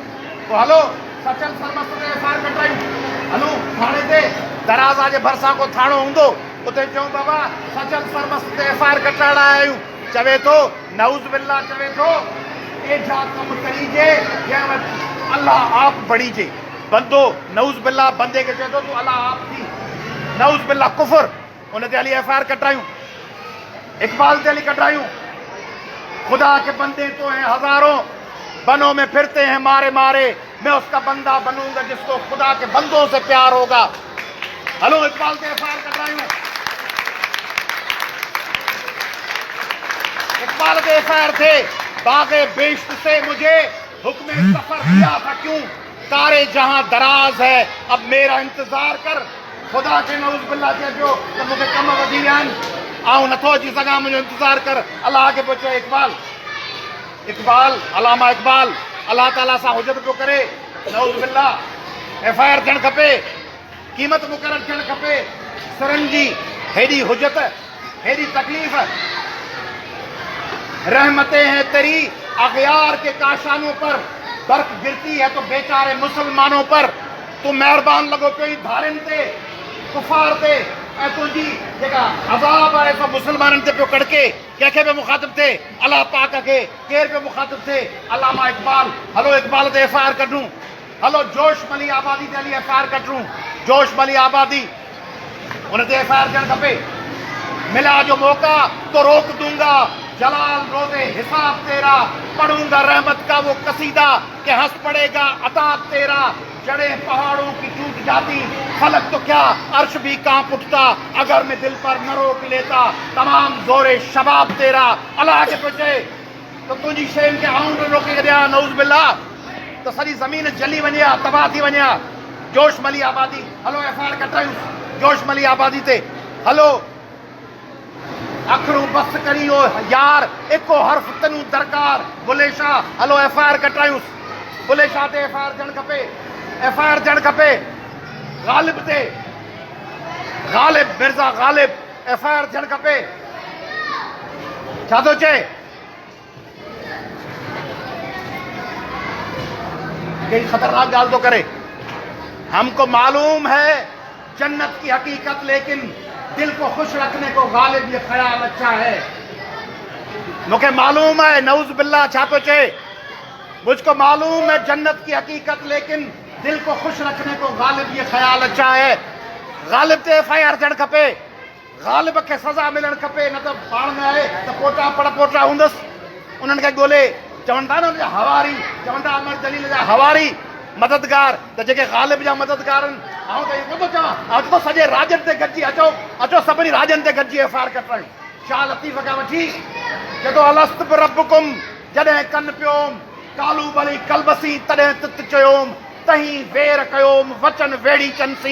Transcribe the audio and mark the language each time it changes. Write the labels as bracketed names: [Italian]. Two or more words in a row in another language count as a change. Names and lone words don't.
[Sindhi] पोइ हलो सचल सरमस्त ते एफआईआर कटायूं, हलो थाणे ते दराज़ा जे भरिसां को थाणो हूंदो, उते चऊं बाबा सचल सरमस्त ते एफआईआर कटाइण आया आहियूं, चवे थो नऊज़ बिल्ला, चवे थो ए छा कमु करीजे जंहिं वटि अलाह आप बणीजे। बंदो नऊज़ बिल्ला बंदे खे चए थो तूं अलाह आप थी, नऊज़ बिल्ला कुफर, उन ते हली एफआईआर कटायूं, इकबाल ते हली कटायूं। [Hindi] खुदा के बंदे तो हैं हजारों, बनों में फिरते हैं मारे मारे, मैं उसका बंदा बनूंगा जिसको खुदा के बंदों से प्यार होगा। [Sindhi] हलो इकबाल के एफआईआर कटायूं, इकबाल के एफआईआर थे [Hindi] बागे बेश्त से मुझे हुक्म सफर दिया था क्यों, तारे जहां दराज है अब मेरा इंतजार कर। [Sindhi] खुदा के नऊज़ बिल्ला चए पियो त मूंखे कम वधी विया आहिनि, आऊं नथो अची सघां, मुंहिंजो इंतज़ार कर। अलाह खे पियो चए इकबाल, इकबाल अलामा इकबाल अलाह ताला सां हुजत पियो करे, नऊज़ बिल्ला एफआईआर थियणु खपे, क़ीमत मुक़ररु थियणु खपे। सिरनि जी हेॾी हुजत, हेॾी तकलीफ़, [Hindi] रहमतें हैं तेरी अग़यार के काशानों पर, बर्फ गिरती है तो बेचारे मुसलमानों पर, [Sindhi] तू महिरबान लॻो पियो धारियुनि ते कुफार ते, ऐं तुंहिंजी जेका अज़ाब आहे सो मुसलमाननि ते पियो कड़के। कंहिंखे बि मुखातिब थिए अलाह पाक खे, केरु बि मुखातिब थिए अलामा इकबाल। हलो इकबाल ते एफआईआर कढूं, हलो जोश मली आबादी ते हली एफआईआर कढूं, जोश मली आबादी उन ते एफआईआर थियणु खपे। [Hindi] मिला जो मौका तो रोक दूंगा, जलाल रोज़े हिसाब तेरा, पढ़ूंगा रहमत का वो कसीदा कि हंस पड़ेगा अताब तेरा। जड़े पहाड़ों की टूट जाती, फलक तो क्या अर्श भी कांप उठता, अगर मैं दिल पर न रोक लेता तमाम जोरे शबाब तेरा। [Sindhi] अलाह के पुछे तो तुझी शयुनि खे आऊं न रोके ॾियां नऊज़ बिल्ला त सॼी ज़मीन जली वञे हा, तबाह थी वञे हा। जोश मली आबादी, हलो एफआईआर कटायूं जोश मली आबादी ते। [Punjabi] हलो अखड़ू बस करी ओ यार, एको हर्फ तनू दरकार बुले शाह, [Sindhi] हलो एफआईआर कटायूं, बुले शाह ते एफआईआर थियणु खपे, एफआईआर थियणु खपे। गालिब ते, गालिब मिर्ज़ा गालिब एफआईआर थियणु खपे। छा थो चए? कई खतरनाक गाल तो करे। [Hindi] हमको मालूम है जन्नत की हकीकत, लेकिन दिल को खुश रखने को गालिब ये ख्याल अच्छा है। मुझे मालूम है [Sindhi] नऊज बिल्ला छा तो चे, [Hindi] मुझको मालूम है जन्नत की हकीकत, लेकिन दिल को खुश रखने को गालिब ये ख्याल अच्छा है। [Sindhi] गालिब ते FIR थियण खपे, गालिब के सज़ा मिलण खपे, न तो पाण में आए तो पोटा पड़ पोटा हूंदस उन्हनि खे ॻोल्हे चवंदा न हवारी, चवंदा अमर जलील जा हवारी मददगार, त जेके गालिब जा मददगार आहिनि। ऐं त इहो थो चवां, अचो तो सॼे राजनि ते गॾिजी अचो, अचो सभिनी राजनि ते गॾिजी FIR कटण। शाह लतीफ़ खां वठी जॾो अलस्त रब्बुकुम जॾहिं कन पियोम, कालू भली कलबसी तॾहिं तित चयोम, तहीं वेर कयोम वचन वेड़ी चंसी।